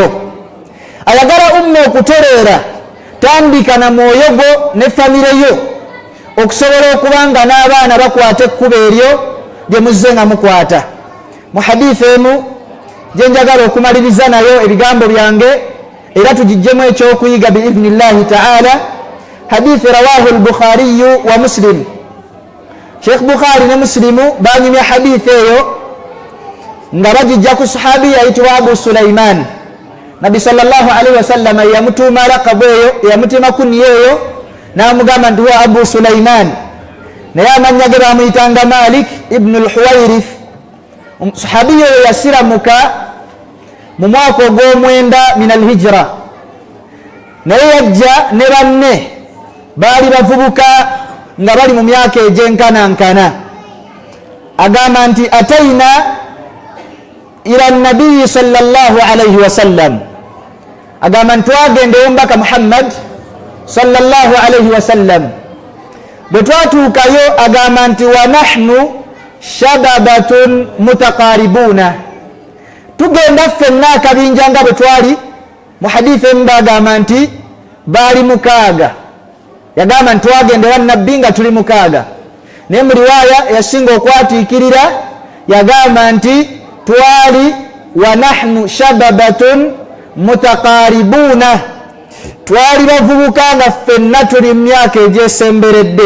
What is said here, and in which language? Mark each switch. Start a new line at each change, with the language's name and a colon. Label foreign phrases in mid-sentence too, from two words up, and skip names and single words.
Ganda: Ayagala umma okutereera, tandika na mwoyo gwo ne famire yo okusobola okubanga n'abaana bakwata ekkubo eryo gye muzze nga mukwata. Mu hadithi emu gye njagala okumaliriza nayo ebigambo byange era tugijjemu ekyokuyiga
Arabic: بإذن الله تعالى,
Ganda: hadithi
Arabic: رواه البخاري ومسلم.
Ganda: Sheikh Bukhari ne Muslimu banyumya hadithi eyo nga bagijja ku sahabi ayitibwa Abu Sulaiman. Nabi
Arabic: صلى الله عليه وسلم
Ganda: yamutuuma laqabu eyo, yamutima kuniya eyo n'amugamba nti wa Abu Sulaiman, naye amannya ge bamuyitanga Malik ibn al-Huwairith. Sahabi oyo yasiramuka mu mwaka ogw'omwenda
Arabic: من الهجرة,
Ganda: naye yajja ne banne baali bavubuka nga bali mu myaka egy'enkanankana. Agamba nti
Arabic: أتينا إلى النبي صلى الله عليه وسلم,
Ganda: agamba nti twagenda ew'omubaka Muhammad
Arabic: صلى الله عليه وسلم.
Ganda: Bwe twatuukayo agamba nti
Arabic: ونحن شببة متقاربون,
Ganda: tugenda ffenna akabinja nga bwe twali. Mu hadithi emu bagamba nti baali 6. Yagamba nti twagenda ewa nabbi nga tuli 6, naye mu riwaaya yasinga okwatiikirira yagamba nti twali
Arabic: ونحن شببة متقاربون,
Ganda: twali bavubuka nga ffenna tuli mu myaka egyesemberedde.